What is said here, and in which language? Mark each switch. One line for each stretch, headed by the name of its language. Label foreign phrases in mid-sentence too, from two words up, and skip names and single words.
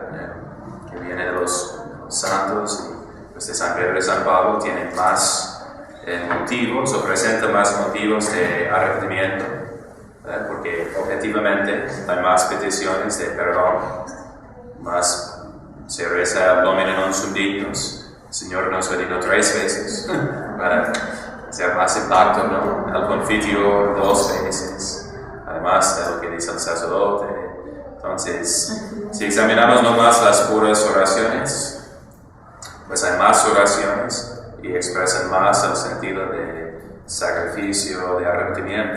Spanish: Que viene de los santos y pues de San Pedro y San Pablo, tiene más motivos o presenta más motivos de arrepentimiento, ¿verdad? Porque objetivamente hay más peticiones de perdón, más se reza
Latin: Domine non sum dignus,
Spanish: Señor nos bendiga 3 veces, para hacer más impacto, ¿no? El confitio 2 veces, además de lo que dice el sacerdote. Entonces, si examinamos nomás las puras oraciones, pues hay más oraciones y expresan más el sentido de sacrificio, de arrepentimiento.